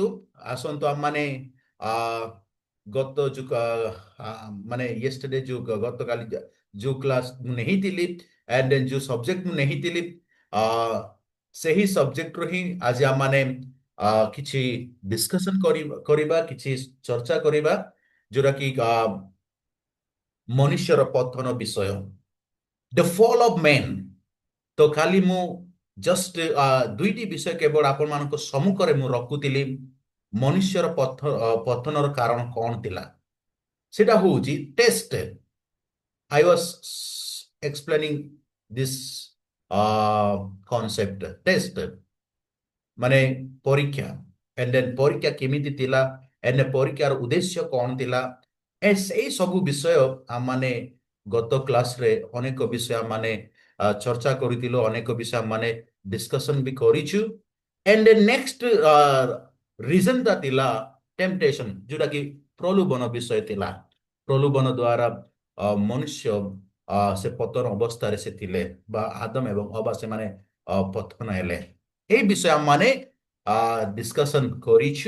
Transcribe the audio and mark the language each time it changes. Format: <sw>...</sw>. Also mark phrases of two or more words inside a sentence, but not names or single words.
<or>ଆସନ୍ତୁ ଆମମାନେ ଗତ ମାନେ ୟେଷ୍ଟରଡେ ଯୋଉ ଗତକାଲି ଯୋଉ କ୍ଲାସ ମୁଁ ନେଇଥିଲି ଆଣ୍ଡ ଯୋଉ ସବଜେକ୍ଟ ମୁଁ ନେଇଥିଲି ସେହି ସବଜେକ୍ଟରୁ ହିଁ ଆଜି ଆମମାନେ କିଛି ଡିସ୍କସନ କରିବା, କିଛି ଚର୍ଚ୍ଚା କରିବା, ଯୋଉଟା କି ମନୁଷ୍ୟର ପତନ ବିଷୟ,</or> <en>the fall of man.</en> <or>ତ ଖାଲି ମୁଁ ଜଷ୍ଟ ଦୁଇଟି ବିଷୟ କେବଳ ଆପଣମାନଙ୍କ ସମ୍ମୁଖରେ ମୁଁ ରଖୁଥିଲି। ମନୁଷ୍ୟର ପତନର କାରଣ କଣ ଥିଲା, ସେଟା ହଉଛି ଟେଷ୍ଟ।</or> <en>I was explaining this concept test,</en> <or>ମାନେ ପରୀକ୍ଷା।</or> <en>and then</en> <or>ପରୀକ୍ଷା କେମିତି ଥିଲା, and ପରୀକ୍ଷାର ଉଦ୍ଦେଶ୍ୟ କଣ ଥିଲା, ସେଇ ସବୁ ବିଷୟ ଆମମାନେ ଗତ କ୍ଲାସରେ ଅନେକ ବିଷୟ ମାନେ ଚର୍ଚ୍ଚା କରିଥିଲୁ, ଅନେକ ବିଷୟ ମାନେ ଡିସ୍କସନ ବି କରିଛୁ।</or> <en>and then next</en> <or>ରିଜନଟା ଥିଲା ଟେମ୍ପଟେସନ, ଯୋଉଟା କି ପ୍ରଲୋଭନ ବିଷୟ ଥିଲା। ପ୍ରଲୋଭନ ଦ୍ୱାରା ମନୁଷ୍ୟ ସେ ପତନ ଅବସ୍ଥାରେ ସେ ଥିଲେ ବା ଆଦମ ଏବଂ ହବା ସେମାନେ ପତନ ହେଲେ। ଏହି ବିଷୟରେ ଆମେ ଡିସ୍କସନ କରିଛୁ।</or>